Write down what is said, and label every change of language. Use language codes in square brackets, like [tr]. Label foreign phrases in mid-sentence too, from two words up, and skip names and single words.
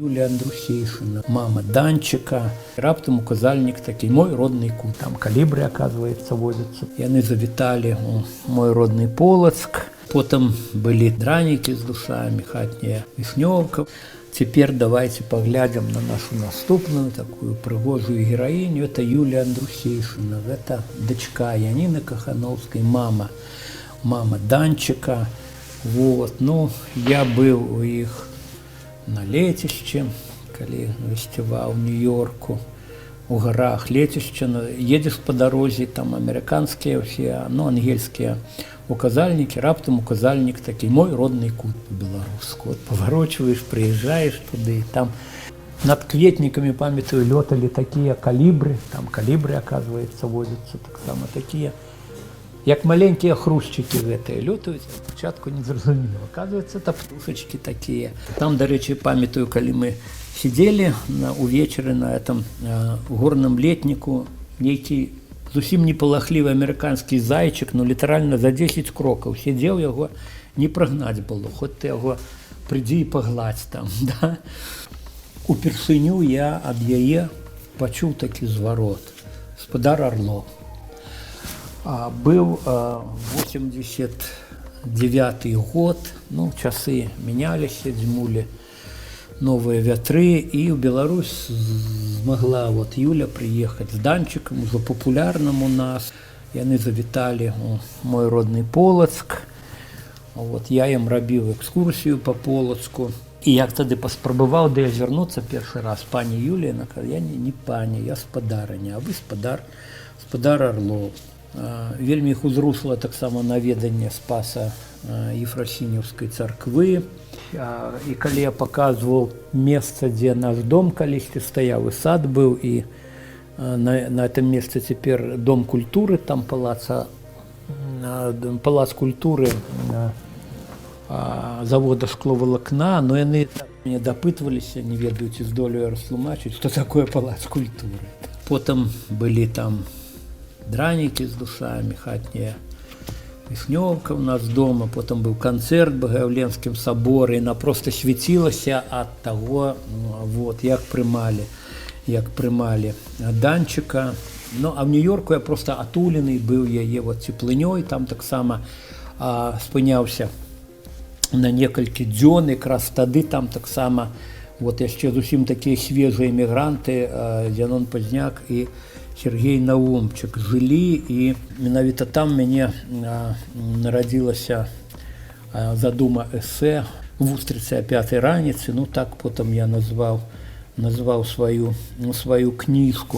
[be] Юлія Андрусейшина, мама Данчика. Раптом указальник такий, мой родный кут. [ru] Там калібри, оказывается, возятся. [be] Яны завітали у мой родный Полоцк. [ru] Потом были драники с душами, [be] хатняя вишневка. [ru] Теперь давайте поглядим на нашу наступную такую пригожую героиню. Это Юлия Андрусейшина. Это дочка Янины Кахановской, мама Данчика. Вот. Ну, я был у их на летище, коли гостевал в Нью-Йорку, у горах летище. Едешь по дороге, там американские все, ну, ангельские указальники, [be] раптом указальник такий, мой родный кут по-белорусски. [ru] Вот поворачиваешь, приезжаешь туда, и там над кветниками, памятаю, летали такие калибры, там калибры, оказывается, возятся, так само такие, як маленькие хрущики гэтые летают, [be] спочатку не зрозуміло, [ru] оказывается, это птушечки такие. Там, до речі, памятаю, коли мы сидели увечері на этом горном летнику, [be] некий зусім непалахлівы американскі зайчик, ну літаральна за 10 крокаў сидзеў, яго не прагнаць было, хоць ты яго прыйдзі і пагладзь там, да? Упершыню я ад яе пачуў такі зварот. Спадар Орлов. [ru] Был 89 год, ну, часы менялись, дзьмулі новые вятры, и в Беларусь смогла вот Юля приехать с Данчиком, уже популярным у нас. [be] Яны завітали у мой родный Полоцк. [ru] Вот, я им рабіў экскурсию по Полоцку. [be] И я тады паспрабаваў да звярнуцца першы раз. Пані Юлія, я не пані, я спадарыня, а вы спадар Орлов. Вельмі іх узрушыла таксама наведанне Спаса Ефросіньеўскай царквы. І калі я паказваў месца, дзе наш дом калісьці стаяў, і сад быў, і на этом месцы цяпер дом культуры, там палац культуры завода шкловалакна, но яны мне дапытваліся, не ведаю, ці здолею растлумачыць, што такое палац культуры. Потым былі [ru] там драники с душами, [be] хатняя вишневка [ru] у нас дома, потом был концерт в Богоявленском соборе, она просто светилася от того, вот, [be] як приймали Данчика. [ru] Ну, а в Нью-Йорку я просто отуленный был, я [be] вот теплыней, там так само спынялся на некалькі дзён, якраз тады там так само, вот яшчэ зусім такие свежие эмігранты, Зянон Пазняк и Сергей Наумчик жылі, і менавіта там мяне нарадзілася задума эсэ «Вустрыцы о пятай раніцы», ну так потым я назваў сваю кніжку.